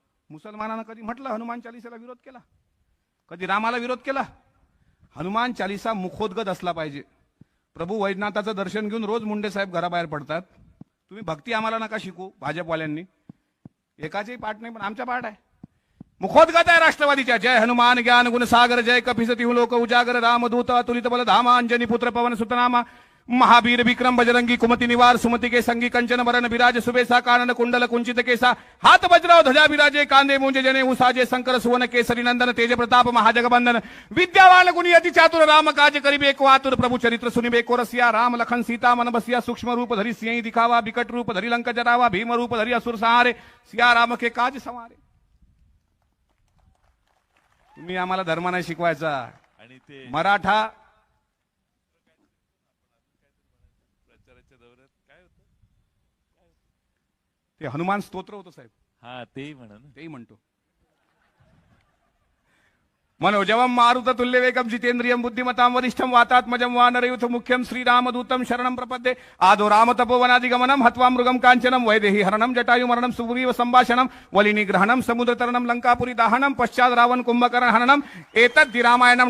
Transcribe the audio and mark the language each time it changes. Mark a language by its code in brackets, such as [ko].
[mr] मुसलमानानं कधी म्हटलं हनुमान चालीसाला विरोध केला? कधी रामाला विरोध केला? हनुमान चालीसा मुखोद्गत असला पाहिजे. प्रभू वैजनाथाचं दर्शन घेऊन रोज मुंडे साहेब घराबाहेर पडतात. तुम्ही भक्ती आम्हाला नका शिकू भाजपवाल्यांनी. एकाचेही पाठ नाही, पण आमचा पाठ आहे. मुखोद्गत आहे राष्ट्रवादीच्या. [awa] जय हनुमान ज्ञान गुण सागर, जय कपिसती लोक उजागर, रामदूत अतुलित बल धामा, अंजनी पुत्र पवन सुतनामा, महावीर विक्रम बजरंगी कुमति निवार सुमति के संगी कंचन वरण विराज सुबेसा कानन कुंडल कुंचित केसा हाथ वज्राव ध्वजा विराजे कांदे मुंजे जने उसाजे शंकर सुवन केसरी नंदन तेज प्रताप महाजगबंदन विद्यावान गुणी अति चातुर राम काज करिबे को आतुर प्रभु चरित्र सुनिबे को रसिया राम लखन सीता मन बसिया सूक्ष्म रूप धरि सिंह दिखावा विकट रूप धरि लंक जरावा भीम रूप धरि असुर सहारे सिया राम के काज संवारे. [mr] तुम्ही आम्हाला धर्म नाही शिकवायचा. आणि ते मराठा ते हनुमान स्तोत्र होतं साहेब, हा तेही म्हणा ना. तेही म्हणतो. [sa] मनोजवम मारुत तुल्य वेगम जितेंद्रियम बुद्धिमताम वरिष्ठम वातात्मजम वानरयुथ मुख्यम श्रीरामदूतम शरणम प्रपद्ये आदो राम तपोवनादिगमनम हत्वा मृगम कांचनम वैदेही हरणम जटायु मरणम सुग्रीव संभाषणम वलिनिग्रहणम समुद्र तरणम लंकापुरी दाहनम पश्चात रावण कुंभकर्ण हननम एतद् रामायणम.